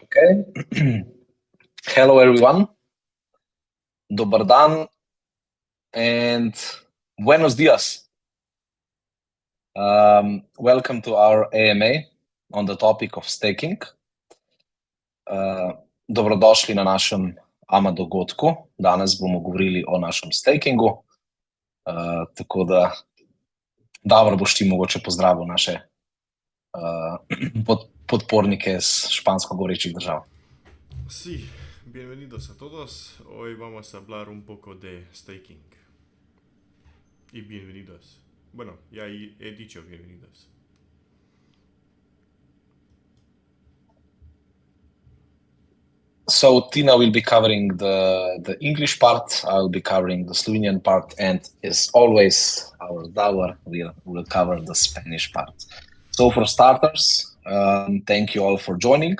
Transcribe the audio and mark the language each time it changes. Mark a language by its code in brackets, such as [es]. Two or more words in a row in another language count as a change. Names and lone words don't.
[en] Okay. Hello, everyone. [hr] Dobar dan [en] and [es] buenos dias. [en] Welcome to our AMA on the topic of staking. [sl] Dobrodošli na našem AMA dogodku. Danes bomo govorili o našem stakingu. Tako da, dobro boš ti mogoče pozdravil naše podpornike iz špansko govorečih držav. [es] Sí, bienvenidos a todos. Hoy vamos a hablar un poco de staking. Y bienvenidos. Bueno, ya he dicho bienvenidos. [en] So Tina will be covering the English part, I'll be covering the Slovenian part, and as always, our Davor will cover the Spanish part. So for starters, thank you all for joining.